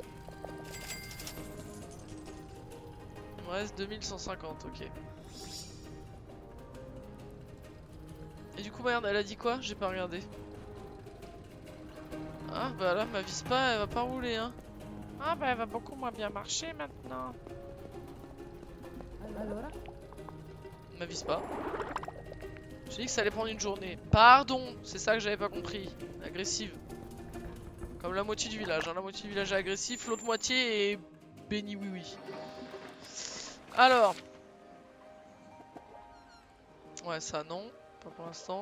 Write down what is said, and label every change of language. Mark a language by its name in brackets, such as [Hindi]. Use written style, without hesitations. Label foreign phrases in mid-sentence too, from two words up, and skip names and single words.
[French] Il me reste 2150, ok. Et du coup, merde, elle a dit quoi? J'ai pas regardé. Ah, bah là, ma Vispa, elle va pas rouler, hein. Ah, bah elle va beaucoup moins bien marcher maintenant. Allora? Ma Vispa. J'ai dit que ça allait prendre une journée. Pardon, c'est ça que j'avais pas compris. Agressive. Comme la moitié du village, hein. La moitié du village est agressif, l'autre moitié est béni oui oui. Alors. Ouais, ça non, pas pour l'instant.